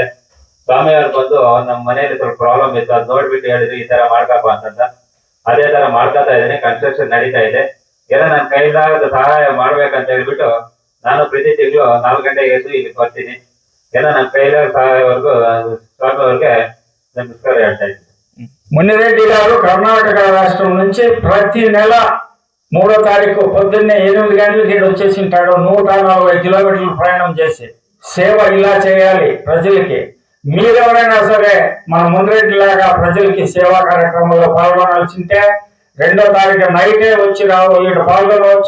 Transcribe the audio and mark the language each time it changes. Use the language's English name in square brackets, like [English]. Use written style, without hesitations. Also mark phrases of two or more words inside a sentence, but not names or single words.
[Kannada] ಸ್ವಾಮಿ ಅವ್ರು ಬಂದು ನಮ್ಮ ಮನೆಯಲ್ಲಿ ಸ್ವಲ್ಪ ಪ್ರಾಬ್ಲಮ್ ಇತ್ತು, ಅದು ನೋಡ್ಬಿಟ್ಟು ಹೇಳಿದ್ರು ಈ ತರ ಮಾಡ್ಕಪ್ಪ ಅಂತಂದ. ಅದೇ ತರ ಮಾಡ್ಕೊತಾ ಇದ್ದೀನಿ. ಕನ್ಸ್ಟ್ರಕ್ಷನ್ ನಡೀತಾ ಇದೆ. ಎಲ್ಲ ನನ್ನ ಕೈಲಾಗದ ಸಹಾಯ ಮಾಡ್ಬೇಕಂತ ಹೇಳ್ಬಿಟ್ಟು ನಾನು ಪ್ರತಿ ತಿಂಗಳು 4 ಗಂಟೆಗೆ ಎದ್ದು ಇಲ್ಲಿ ಬರ್ತೀನಿ. ಎಲ್ಲ ನನ್ನ ಕೈಲಾಗ ಸಹಾಯವರೆಗೂ ಸ್ವಾಮಿ ಅವ್ರಿಗೆ ನಮಸ್ಕಾರ ಹೇಳ್ತಾ ಇದ್ದೀನಿ. [Telugu] మునిరెడ్డి గారు కర్ణాటక రాష్ట్రం నుంచి ప్రతి నెల 3వ తారీఖు పొద్దున్నే 8 గంటలకి వచ్చేసి ఉంటాడు. 140 కిలోమీటర్లు ప్రయాణం చేసి సేవ ఇలా చేయాలి ప్రజలకి. మీరెవరైనా సరే మన మునిరెడ్డి లాగా ప్రజలకి సేవా కార్యక్రమంలో పాల్గొనాల్సింటే 2వ తారీఖు నైటే వచ్చి ఇక్కడ పాల్గొనవచ్చు.